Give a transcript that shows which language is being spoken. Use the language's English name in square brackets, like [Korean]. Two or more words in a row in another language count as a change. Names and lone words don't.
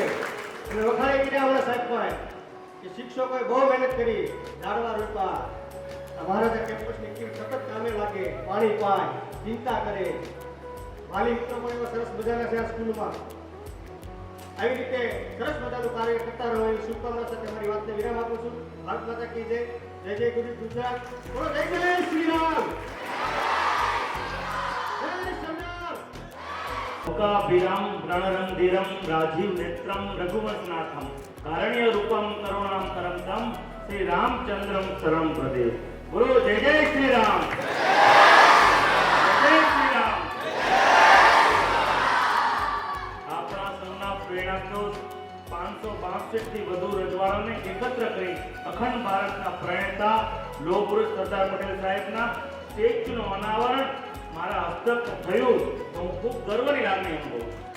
[Gujarati] અને વખાણે કીધા હમણાં સાહેબ પાસે કે શિક્ષકોએ બહુ મહેનત કરી, ઝાડવા રોપા, મહારાજા કેમ્પસની ટીમ સતત કામે લાગે, પાણી પાય, ચિંતા કરે, વાલી મિત્રો પણ એવા સરસ મજાના છે આ સ્કૂલમાં. આવી રીતે સરસ મજાનું કાર્ય કરતા રહો એવી શુભકામના સાથે મારી વાતને વિરામ આપું છું. [Hindi] भारत माता की जय. [Gujarati] જય જય ગુરુ ગુજરાત બોલો જય જય શ્રી રામ જય સરદાર [Sanskrit] लोकाभिराम प्रणरंधिरम राजीव नेत्रम रघुवंशनाथम कारुण्य रूपम करुणाम करम श्री रामचंद्रम शरण प्रदे [Hindi] बोलो जय जय श्री राम जय श्री राम [Gujarati] આપણા સૌના પ્રેરણાસ્ત્રોત 562 થી વધુ રજવાડાઓને એકત્ર કરી અખંડ ભારતના પ્રણેતા લોહ પુરુષ સરદાર પટેલ સાહેબના સ્ટેચ્યુનું અનાવરણ મારા હસ્તક થયું તો હું ખૂબ ગર્વની લાગણી અનુભવું.